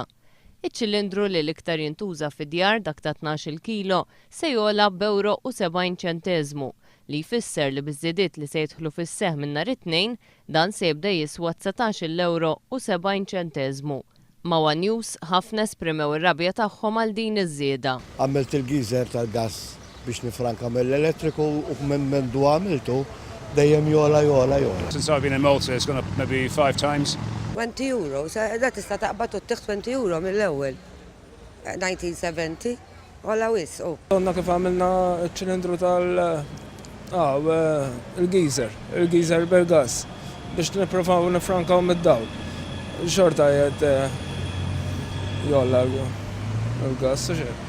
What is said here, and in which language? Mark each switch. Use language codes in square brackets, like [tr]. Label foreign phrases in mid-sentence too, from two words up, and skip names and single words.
[mt] Iċ-ċilindru li l-iktar jintuża fid-djar dak ta' 12 kilo se jola b'€70 li jfisser li biż-żiediet li se jidħlu fis-seħħ minn nhar it-tnejn dan se jibda jiswa €19.70. Ma' One News ħafna esprimew ir-rabja tagħhom għal din iż-żieda. Għamilt il-giżer tal-gass biex nifranka mill-elettriku u minn du għamiltu dejjem jola. [en] Since I've been in Malta, it's gone up maybe 5 times. [mt] €20, da tista' taqbad u tieħ €20 mill-ewwel. 1970, għala wisqu. Għandna kif għamilna ċ-ċilindru il-giżer bil-gass biex nipprovaw nifrankaw mid-dawl. Xorta jgħid jolla l-gass u xejn.